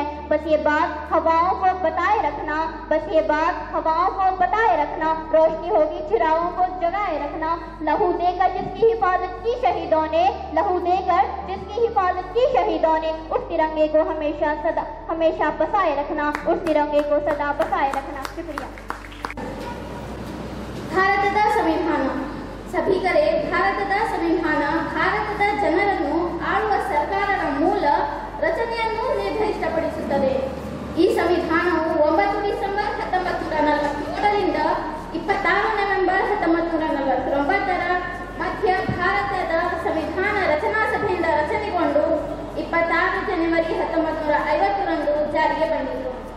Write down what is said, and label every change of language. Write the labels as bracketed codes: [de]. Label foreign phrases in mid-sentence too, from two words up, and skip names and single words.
[hi] बस ये बात हवाओं को बताए रखना, बस ये बात हवाओं को बताए रखना, रोशनी होगी चिरागों को जगाए रखना। लहू देकर जिसकी हिफाजत की शहीदों ने, लहू देकर जिसकी हिफाजत की शहीदों ने, उस तिरंगे को हमेशा बसाए रखना, उस तिरंगे को सदा बसाए रखना। शुक्रिया। [kn] ಭಾರತದ ಸಂವಿಧಾನ ಸಭಿಕರೇ, ಭಾರತದ ಸಂವಿಧಾನ ಭಾರತದ ಜನರನ್ನು ಆಳುವ ಸರ್ಕಾರದ ಮೂಲ ರಚನೆಯನ್ನು ನಿರ್ದಿಷ್ಟಪಡಿಸುತ್ತದೆ. ಈ ಸಂವಿಧಾನವು 9 ಡಿಸೆಂಬರ್ 1947ರಿಂದ 26 ನವೆಂಬರ್ 1949ರ ಮಧ್ಯ ಭಾರತದ ಸಂವಿಧಾನ ರಚನಾ ಸಭೆಯಿಂದ ರಚನೆಗೊಂಡು 26 ಜನವರಿ 1950ರಂದು ಜಾರಿಗೆ ಬಂದಿತು.